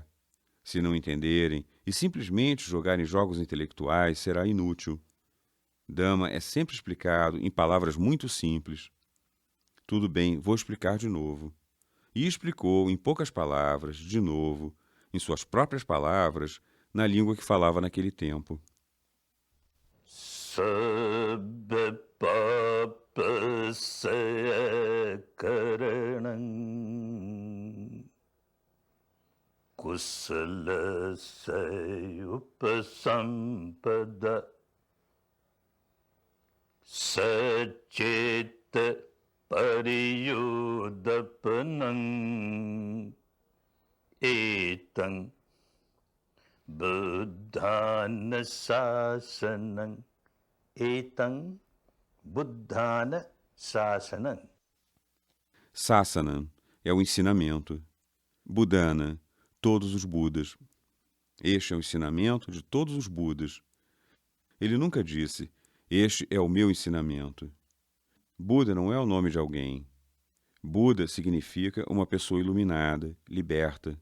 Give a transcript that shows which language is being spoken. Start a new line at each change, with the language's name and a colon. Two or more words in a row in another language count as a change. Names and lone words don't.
Portuguese: Se não entenderem e simplesmente jogarem jogos intelectuais, será inútil. Dhamma é sempre explicado em palavras muito simples. Tudo bem, vou explicar de novo. E explicou em poucas palavras, de novo, em suas próprias palavras, na língua que falava naquele tempo.
Pali: Sabba papa karanam kusala upasampada sacheta pariyudapanam etam buddhana sasanam etam buddhana sasanam.
Portuguese: Sasanam é o ensinamento. Buddhana, todos os Budas. Este é o ensinamento de todos os Budas. Ele nunca disse, este é o meu ensinamento. Buda não é o nome de alguém. Buda significa uma pessoa iluminada, liberta.